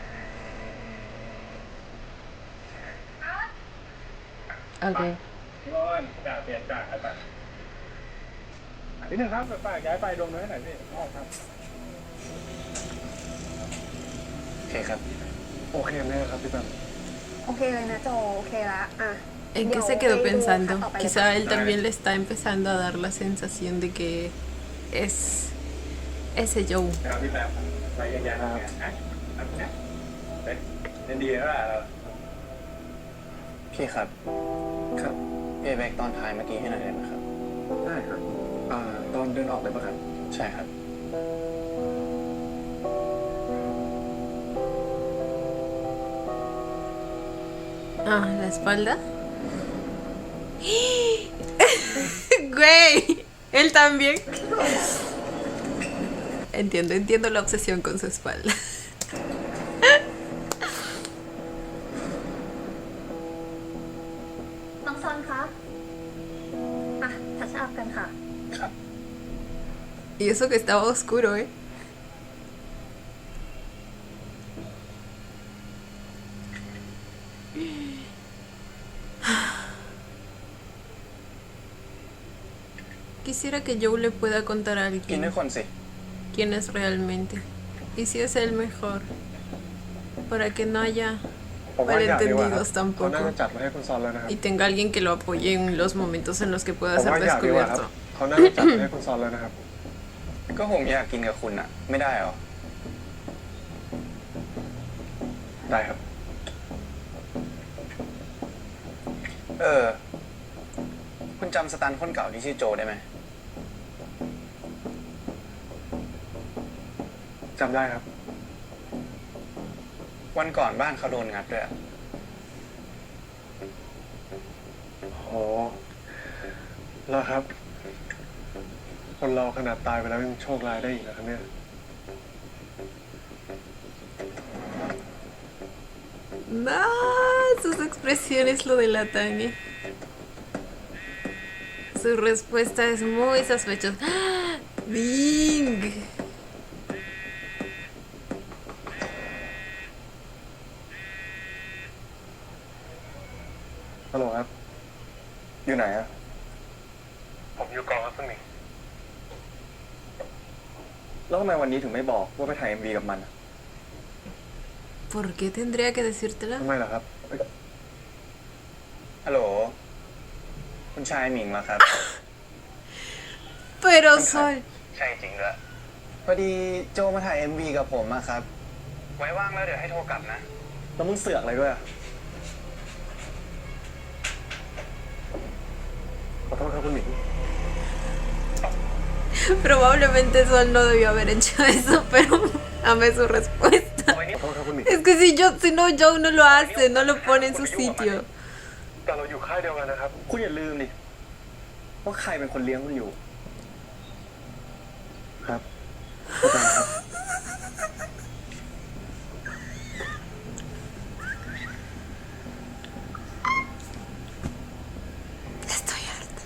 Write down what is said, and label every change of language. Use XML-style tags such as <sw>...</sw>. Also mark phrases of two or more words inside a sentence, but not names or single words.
<th>okay นิดนึงครับฝากย้ายไฟดวงน้อยหน่อยพี่ครับ โอเคครับ โอเคแน่ครับพี่แบม โอเคเลยนะโจโอเคละอ่ะ</th> <es>¿En qué se quedó pensando? Quizá él también le está empezando a dar la sensación de que es ese Joe.</es> <th>ครับพี่แป๊บไปยังไงเป็นดีแล้วล่ะพี่ครับ ครับ เพย์แบ็กตอนท้ายเมื่อกี้ให้หน่อยได้ไหมครับ ได้ครับตอนเดินออกเลยป่ะครับ ใช่ครับ</th> <es>Ah, la espalda. Güey, él también. Entiendo la obsesión con su espalda.</es> <th>น้องซอนคะอ่ะทัชอัพกันค่ะ ครับ</th> <es>Y eso que estaba oscuro, ¿eh? Quisiera que Joe le pueda contar a</es> <th>กินด้ว</th> <es>alguien</es> <th>ยคนสิ</th> <es>quién es realmente. Y si es el mejor. Para que no haya</es> <th>ผมว่าอยากดีกว่าครับ</th> <es>malentendidos</es> <th>เขาน่า</th> <es>tampoco.</es> <th>จะจัดไว้ให้คุณซอนแล้วนะครับ</th> <es>Y tenga alguien que lo apoye en los momentos en los que</es> <th>ผ</th> <es>pueda</es> <th>ม</th> <es>ser</es> <th>ว่าอยากดีกว่าครับ</th> <es>descubierto.</es> <th>เขาน่าจะจัดไว้ให้คุณซอนแล้วนะครับ ก็ผมอยากกินกับคุณอะไม่ได้เหรอ ได้ครับ คุณจำสตันคนเก่าที่ชื่อโจได้ไหม จำได้ครับ วันก่อนบ้านเขาโดนงัดด้วยอะ โอ้แล้วครับ คนเราขนาดตายไปแล้วยังโชคร้ายได้อีกนะครับเนี่ย</th> <es>No, sus expresiones lo delatan, ¿eh? Su respuesta es muy sospechosa. ¡Ah! ¡Ding!</es> <th>ฮัลโหลครับ อยู่ไหนอะ ผมอยู่กองครับคุณหมิง แล้วทำไมวันนี้ถึงไม่บอกว่าไปถ่าย MV กับมันอะ</th> <es>¿Por qué tendría que decírtelo?</es> <th>ทำไมล่ะครับเอ้ย ฮัลโหล คุณชายหมิงเหรอครับ</th> <es>Pero Sol.</es> <th>ใช่จริงด้วยพอดีโจมาถ่าย MV กับผมอะครับ ไว้ว่างแล้วเดี๋ยวให้โทรกลับนะ แล้วมึงเสือกอะไรด้วยอะ ขอโทษครับคุณหมิง</th> <es>Probablemente Sol no debió haber hecho eso, pero amé su respuesta.</es> <th>ขอโทษครับคุณหมิง</th> <es>Es que si no, Joe no lo hace, no lo pone en su sitio.</es> <th>แต่เราอยู่ค่ายเดียวกันนะครับ คุณอย่าลืมดิว่าใครเป็นคนเลี้ยงคุณอยู่ ครับเข้าใจครับ</th> <es>Estoy harta.</es>